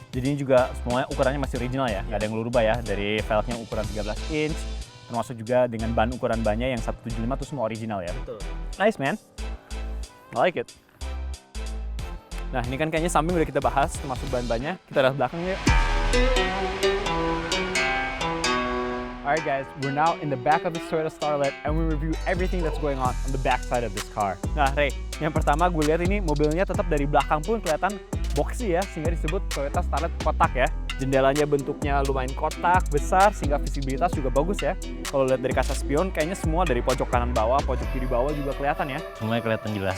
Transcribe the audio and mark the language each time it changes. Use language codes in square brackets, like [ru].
[id] Jadi ini juga semuanya ukurannya masih original ya, nggak ada yang lo rubah ya, dari velgnya ukuran 13 inch, termasuk juga dengan ban ukuran bannya yang 175 itu semua original ya. Betul. [en] Nice man, I like it. [id] Nah ini kan kayaknya samping udah kita bahas, termasuk ban-bannya. Kita lihat belakang yuk. [en] Alright guys, we're now in the back of the Toyota Starlet and we review everything that's going on the back side of this car. [id] Nah Ray, yang pertama gue lihat ini mobilnya tetap dari belakang pun kelihatan boxy ya, sehingga disebut Toyota Starlet kotak ya. Jendelanya bentuknya lumayan kotak, besar, sehingga visibilitas juga bagus ya. Kalau lihat dari kaca spion, kayaknya semua dari pojok kanan bawah, pojok kiri bawah juga kelihatan ya. Semuanya kelihatan jelas.